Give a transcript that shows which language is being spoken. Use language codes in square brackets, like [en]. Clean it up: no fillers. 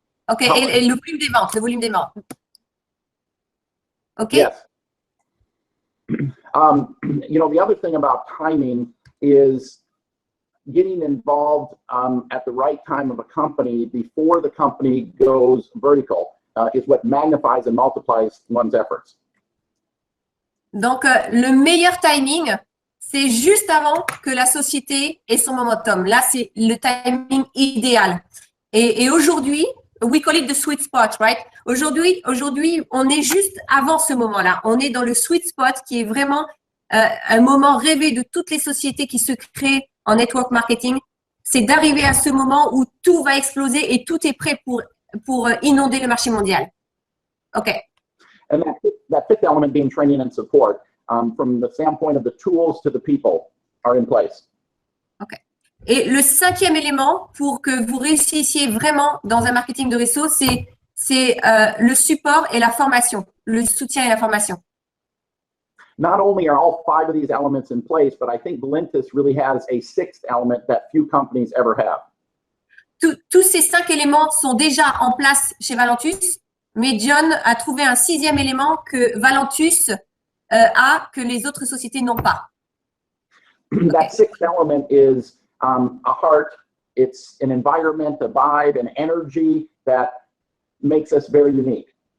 [fr] Okay, et le volume des ventes, le volume des ventes. Okay. [en] Yes. You know, the other thing about timing is getting involved at the right time of a company before the company goes vertical. Is what magnifies and multiplies one's efforts. [fr] Donc, le meilleur timing, c'est juste avant que la société ait son momentum. Là, c'est le timing idéal. Et aujourd'hui, [en] we call it the sweet spot, right? [fr] Aujourd'hui, on est juste avant ce moment-là. On est dans le sweet spot qui est vraiment un moment rêvé de toutes les sociétés qui se créent en network marketing. C'est d'arriver à ce moment où tout va exploser et tout est prêt pour inonder le marché mondial. OK. [en] And that fifth element being training and support, from the standpoint of the tools to the people, are in place. OK. [fr] Et le cinquième élément pour que vous réussissiez vraiment dans un marketing de réseau, c'est le support et la formation, le soutien et la formation. [en] Not only are all 5 of these elements in place, but I think Valentis really has a 6th element that few companies ever have. [fr] Tous ces 5 éléments sont déjà en place chez Valentus, mais John a trouvé un 6e élément que Valentus a, que les autres sociétés n'ont pas. [en] That 6th element is a heart, it's an environment, a vibe, an energy that makes us very unique.